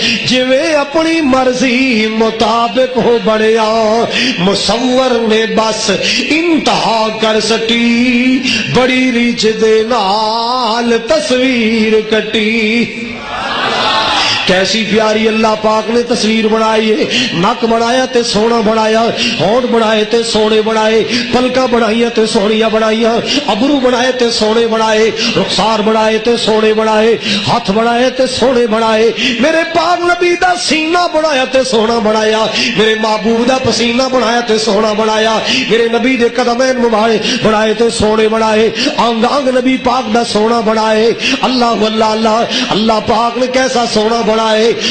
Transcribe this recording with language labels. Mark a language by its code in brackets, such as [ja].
[pa] جویں اپنی مرضی مطابق ہو بڑھیا مصور نے بس انتہا کر سٹی بڑی ریچھ دے نال تصویر کٹی. [ur] کیسی پیاری اللہ پاک نے تصویر بنائی ہے. [pa] نک بنایا تے سونا بنایا ہونٹ بنائے تے سونے بنائے پلکاں بنائیاں تے سونیاں بنائیاں ابرو بنائے تے سونے بنائے رخسار بنائے تے سونے بنائے ہاتھ بنائے تے سونے بنائے میرے پاک نبی دا سینہ بنایا تے سونا بنایا میرے محبوب دا پسینہ بنایا تے سونا بنایا میرے نبی دے قدمین مبارک بنائے تے سونے بنائے آنگ آنگ نبی پاک دا سونا بنائے. [ur] اللہ اللہ اللہ اللہ پاک نے کیسا سونا بنائے.